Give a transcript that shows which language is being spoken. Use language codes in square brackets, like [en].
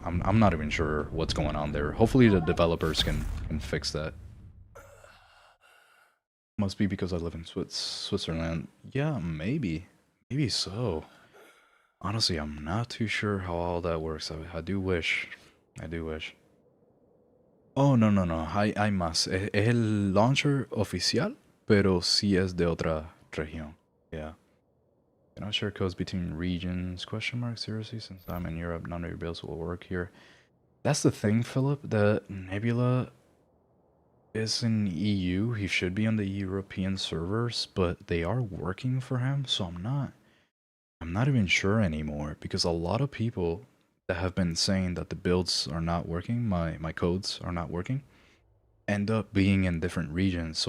[en] I'm not even sure what's going on there. Hopefully the developers can fix that. Must be because I live in Switzerland. Yeah, maybe so. Honestly, I'm not too sure how all that works. I do wish. [es] Oh, no. Hay más. Es el launcher oficial, pero sí es de otra región. [en] Yeah. Cannot share codes between regions? Question mark, seriously? Since I'm in Europe, none of your builds will work here. That's the thing, Philip. The Nebula is in EU. He should be on the European servers, but they are working for him, so I'm not even sure anymore, because a lot of people that have been saying that the builds are not working, my codes are not working, end up being in different regions.